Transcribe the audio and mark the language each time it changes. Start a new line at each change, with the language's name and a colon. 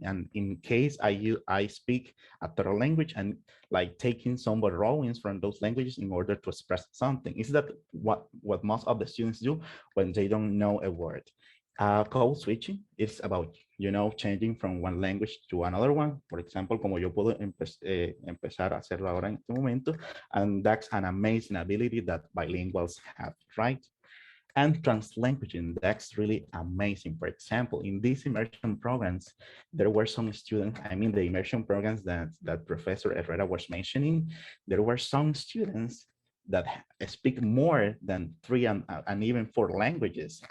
English: And in case I speak a third language and like taking some borrowings from those languages in order to express something. Is that what most of the students do when they don't know a word? Code switching is about, changing from one language to another one.
Spanish: Por ejemplo, como yo puedo empezar a hacerlo ahora en este momento.
English: And that's an amazing ability that bilinguals have, right? And translanguaging, that's really amazing. For example, in these immersion programs, there were some students, the immersion programs that Professor Herrera was mentioning, there were some students that speak more than 3 and even 4 languages.